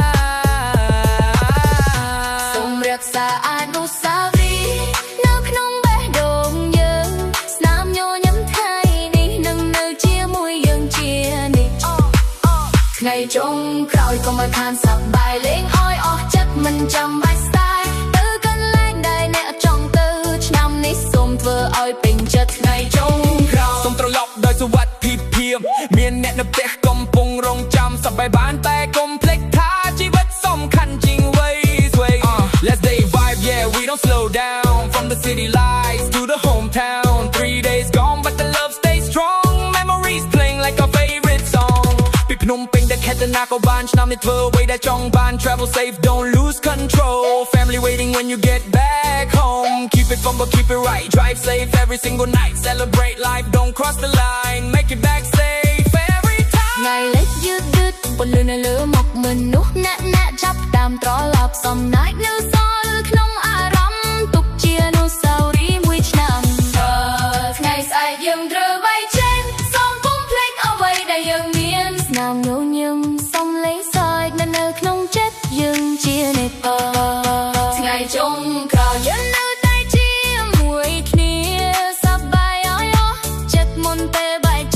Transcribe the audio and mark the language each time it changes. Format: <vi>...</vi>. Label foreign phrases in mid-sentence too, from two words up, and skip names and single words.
<km>សូមរក្សាអនុស្សាវរីយ៍នៅក្នុងបេះដូងយើងស្នាមញញឹមថ្ងៃនេះនឹងនៅជាមួយយើងជានិច្ច ថ្ងៃចុងក្រោយក៏មិនខានសប្បាយលេងអោយអស់ចិត្តមិនចាំបាច់ស្ដាយទៅកន្លែងដែលអ្នកចង់ទៅឆ្នាំនេះសូមធ្វើឲ្យពេញចិត្តថ្ងៃចុងក្រោយ សូមត្រឡប់ដោយសុវត្ថិភាពមានអ្នកនៅផ្ទះកំពុងរងចាំសប្បាយបានតែកុំភ្លេចថាជីវិតសំខាន់ជាង វ័យស្វ័យ</km> <en>Let's day vibe yeah we don't slow down from the city lights to the hometown 3 days gone but the love stays strong memories playing like our favorite song</en> <km>ពីភ្នំពេញដល់ខេត្តណាក៏បានឆ្នាំនេះធ្វើអ្វីដែលចង់បាន</km> <en>travel safe don't lose control family waiting when you get back home keep it fun but keep it right drive safe every single night celebrate life don't cross the line make it back safe every time</en> <km>ថ្ងៃលេចយឺតយឺតពន្លឺនៅលើមុខមនុស្សអ្នកចាប់តាមត្រឡប់សំណាច់នៅសល់ក្នុងអារម្មណ៍ទុកជាអនុស្សាវរីយ៍មួយឆ្នាំថ្ងៃស្អែកយើងត្រូវបែកចេញសូមកុំភ្លេចអ្វីដែលយើងមានស្នាមញញឹមសំឡេងសើចនៅក្នុងចិត្តយើងជានិច្ចថ្ងៃចុងក្រោយយើងនៅតែជាមួយគ្នាសប្បាយអស់ចិត្តមុនពេល</km>